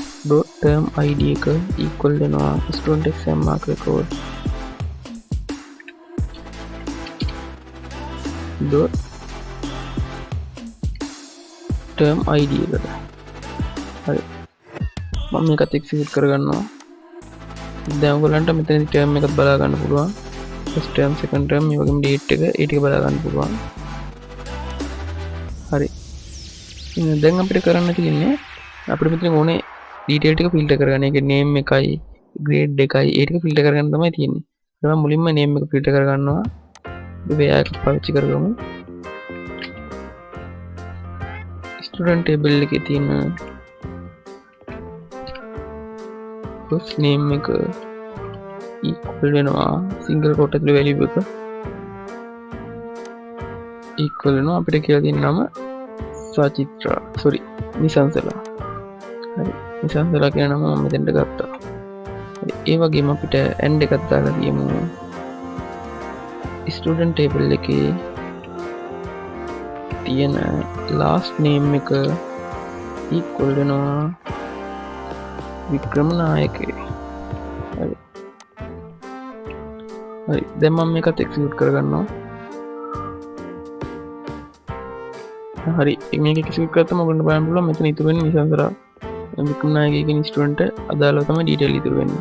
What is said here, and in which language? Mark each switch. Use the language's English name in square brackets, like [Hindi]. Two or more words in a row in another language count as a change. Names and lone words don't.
[English] dot term id [Sinhala] එක equal වෙනවා [English] student exam mark record dot term id [Sinhala] එකට. හරි. මම මේකත් execute කරගන්නවා. දැන් ඔයගලන්ට මෙතනදී term එකත් බලා ගන්න පුළුවන්. [English] first term second term [Sinhala] මේ වගේම date එක ඒ ටික බලා ගන්න පුළුවන්. හරි. දැන් අපිට කරන්න තියෙන්නේ අපිට මෙතන ඕනේ detail ටික filter කරගන්න. ඒකේ name එකයි grade එකයි ඒ ටික filter කරගන්න තමයි තියෙන්නේ. මම මුලින්ම name එක filter කරගන්නවා. අපි එයා එක පාවිච්චි කරගමු. [English] student table [Sinhala] එකේ තියෙන [English] first name [Sinhala] එක equal වෙනවා [English] single quote [Sinhala] ඇතුලේ value එක equal වෙනවා අපිට කියලා තියෙන නම සචිත්‍රා නිසංසලා. හරි. නිසංසලා කියන නම මම මෙතෙන්ට ගත්තා. හරි. ඒ වගේම අපිට and එකක් දාලා තියමු. [English] student table [Sinhala] එකේ තියෙන [English] last name [Sinhala] එක equal වෙනවා වික්‍රමනායකේ. හරි. හරි. දැන් මම මේකත් execute කරගන්නවා. හරි. මේක execute කරද්දී ඔයගොල්ලන්ට බලන්න පුළුවන් මෙතන ඉතුරු වෙන්නේ නිසංසලා වික්‍රමනායකේ කියන ස්ටුඩන්ට් අදාළව තමයි detail ඉතුරු වෙන්නේ.